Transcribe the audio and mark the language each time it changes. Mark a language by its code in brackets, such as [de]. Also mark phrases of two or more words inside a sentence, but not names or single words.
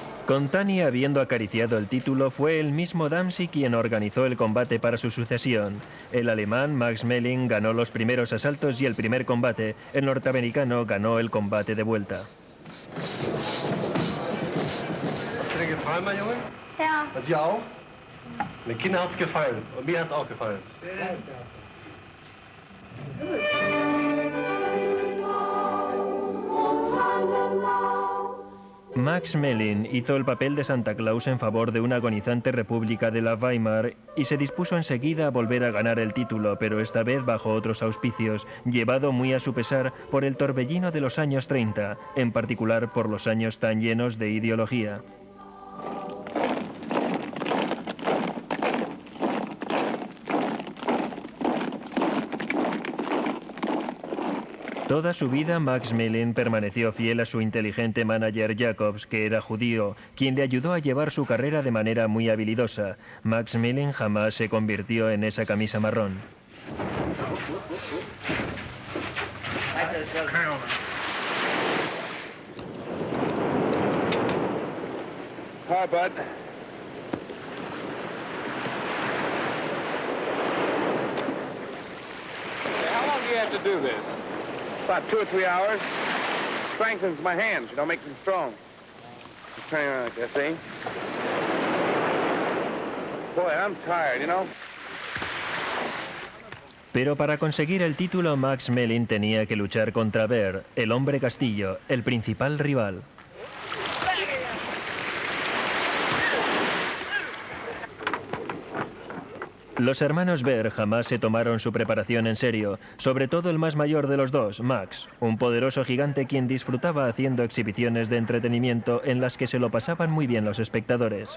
[es] Con Tunney habiendo acariciado el título, fue el mismo Dempsey quien organizó el combate para su sucesión. El alemán Max Schmeling ganó los primeros asaltos y el primer combate. El norteamericano ganó el combate de vuelta. [de] Hat dir gefallen, mein Junge? Ja. Und dir auch? Den Kindern hat's gefallen. Und mir hat's auch gefallen. [es] Max Schmeling hizo el papel de Santa Claus en favor de una agonizante república de la Weimar y se dispuso enseguida a volver a ganar el título, pero esta vez bajo otros auspicios, llevado muy a su pesar por el torbellino de los años 30, en particular por los años tan llenos de ideología. Toda su vida Max Schmeling permaneció fiel a su inteligente manager Jacobs, que era judío, quien le ayudó a llevar su carrera de manera muy habilidosa. Max Schmeling jamás se convirtió en esa camisa marrón. [en] Hi, bud. How long do you have to do this? About 2 or 3 hours. Strengthens my hands, you know, makes them strong. Just turning around like that, see? Boy, I'm tired, you know? [es] Pero para conseguir el título, Max Schmeling tenía que luchar contra Bear, el hombre castillo, el principal rival. Los hermanos Bear jamás se tomaron su preparación en serio, sobre todo el más mayor de los dos, Max, un poderoso gigante quien disfrutaba haciendo exhibiciones de entretenimiento en las que se lo pasaban muy bien los espectadores.